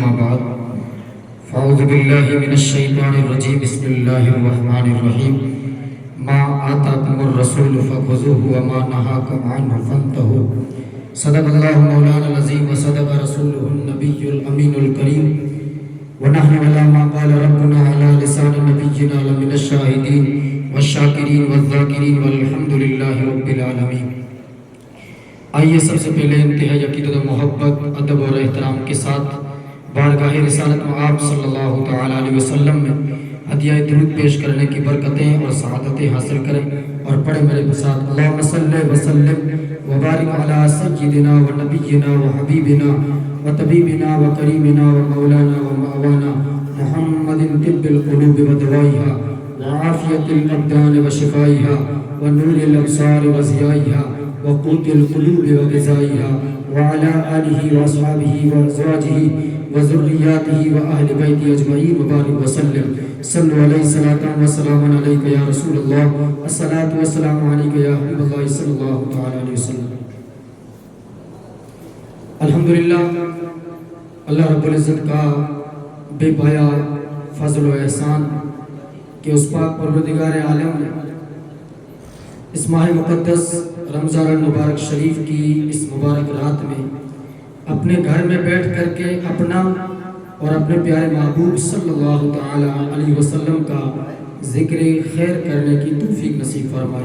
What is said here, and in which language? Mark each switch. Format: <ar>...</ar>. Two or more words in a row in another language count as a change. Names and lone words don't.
<ar>بعد فاعوذ باللہ من الشیطان الرجیم بسم اللہ الرحمن الرحیم ما آتاکم الرسول فخذوه وما نهاکم عنه فانتهوا صدق اللہ مولانا العظیم وصدق رسولہ النبی الامین الکریم ونحن على ما قال ربنا على لسان نبينا لمن الشاهدين والشاکرین والذاکرین والحمد للہ رب العالمین۔</ar> <ur>آئیے سب سے پہلے انتہائی عقیدت و محبت، ادب اور احترام کے ساتھ بارگاہ رسالت آپ</ur> <ar>صلی اللہ تعالی علیہ</ar> <ur>وسلم میں ہدیہ درود پیش کرنے کی برکتیں اور سعادتیں حاصل کریں، اور پڑھیں میرے</ur> <ar>ساتھ اللہم صلی وسلم وبارک علی سیدنا و نبینا و حبیبنا و طبیبنا و کریمنا و مولانا و مأوانا محمد طب القلوب و دوائها وعافیت الابدان و شفائها ونور الابصار و ضیائها وقوت القلوب وغذائها وعلى آلہ واصحابہ وازواجہ وذریاتہ واہل بیتہ اجمعین وبارک وسلم۔ صلو علیہ صلاۃ و سلام علیک یا رسول اللہ، الصلاۃ والسلام علیک یا حبیب اللہ صلی اللہ تعالی علیہ وسلم۔</ar> <ur>الحمدللہ،</ur> <ar>اللہ رب العزت</ar> <ur>کا بے پایا فضل و احسان کہ اس پاک پروردگار عالم نے اس ماہ مقدس رمضان المبارک شریف کی اس مبارک رات میں اپنے گھر میں بیٹھ کر کے اپنا اور اپنے پیارے محبوب</ur> <ar>صلی اللہ تعالی علیہ وسلم</ar> <ur>کا ذکر خیر کرنے کی توفیق نصیب فرمائی۔</ur>